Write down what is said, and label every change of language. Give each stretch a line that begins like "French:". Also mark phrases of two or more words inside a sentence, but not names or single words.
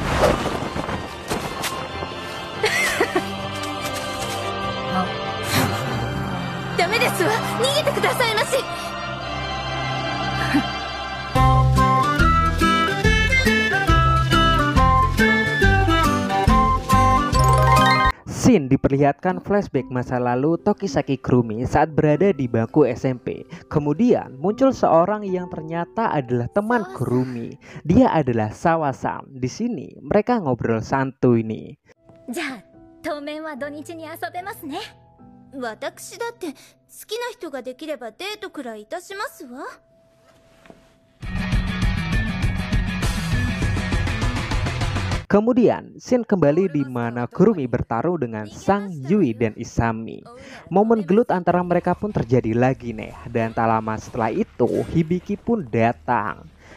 Japanese: ダメですわ。逃げてくださいまし。
Indonesian: Scene diperlihatkan flashback masa lalu Tokisaki Kurumi saat berada di bangku SMP. Kemudian muncul seorang yang ternyata adalah teman Kurumi. Dia adalah Sawa-san. Di sini mereka ngobrol santuy nih.
Japanese: じゃあ当面は土日に遊べますね。私だって好きな人ができればデートくらいいたしますわ。
Indonesian: Kemudian, scene kembali di mana Kurumi bertaruh dengan Sang, Yui, dan Isami. Momen gelut antara mereka pun terjadi lagi nih. Dan tak lama setelah itu, Hibiki pun datang.